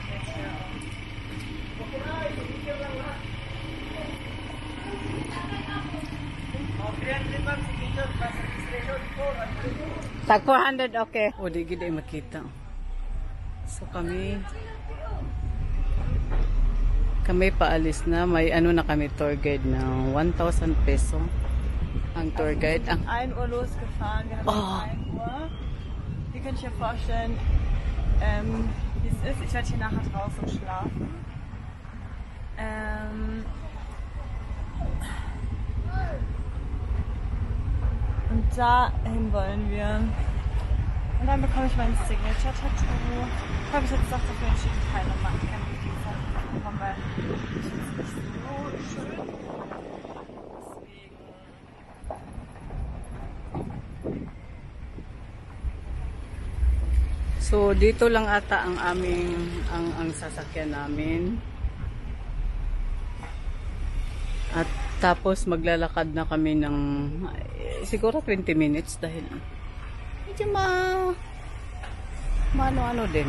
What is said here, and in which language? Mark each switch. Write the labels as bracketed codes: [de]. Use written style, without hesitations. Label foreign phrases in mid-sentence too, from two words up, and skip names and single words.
[de] Tag 400, okay. [tl] O, di gid ay makita. So kami paalis na. May ano na kami tour guide na 1,000 peso. Ang tour guide. Ang [de] 1 Uhr losgefahren. Wir haben Oh. 1 Uhr. Ihr könnt euch ja vorstellen, wie es ist. Ich werde hier nachher draußen schlafen. Und dahin wollen wir. Und dann bekomme ich mein Signature-Tattoo. Ich habe mich jetzt doch dafür entschieden, keine Briefing zu bekommen, weil ich finde es nicht so schön. Deswegen. [tl] So dito lang ata ang aming ang sasakyan namin. At tapos maglalakad na kami ng siguro 20 minutes dahil medyo ano din.